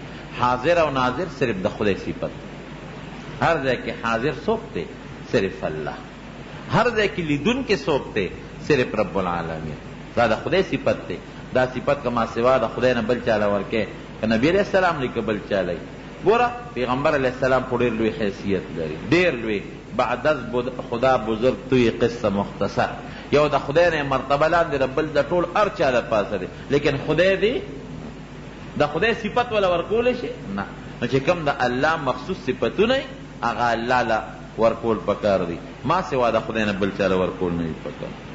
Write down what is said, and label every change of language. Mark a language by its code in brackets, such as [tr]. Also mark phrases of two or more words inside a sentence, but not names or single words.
[ps] حاضر او ناظر صرف د خدای صفت، هر ځای کې حاضر څوک دی؟ صرف الله. هر ځای کې لیدون کې څوک دی؟ صرف [ar] رب العالمین. [ps] دا د خدای صفت دی. دا صفت که ما سوا د خدای نه بل چاله ورکې، که نبی [ar] علیہ السلام [ps] لري که بل چاله یي. ګوره پیغمبر [ar] علیہ السلام [ps] خو ډېر لوی حیثیت لري، ډېر لوی. [fa] بعد از خدا بزرگ توی قصه مختصر، [ps] یو د خدای نه مرتبه لاندې د بل د ټول هر چا د پاسه دی، لیکن خدای دی د خدای صفت ولا ورکولی شي؟ نه. نو چې کوم د الله مخصوص صفتونه یي هغه الله له ورکول پکار دی، ما سوا د خدای نه بل چاله ورکول نه وي پکار.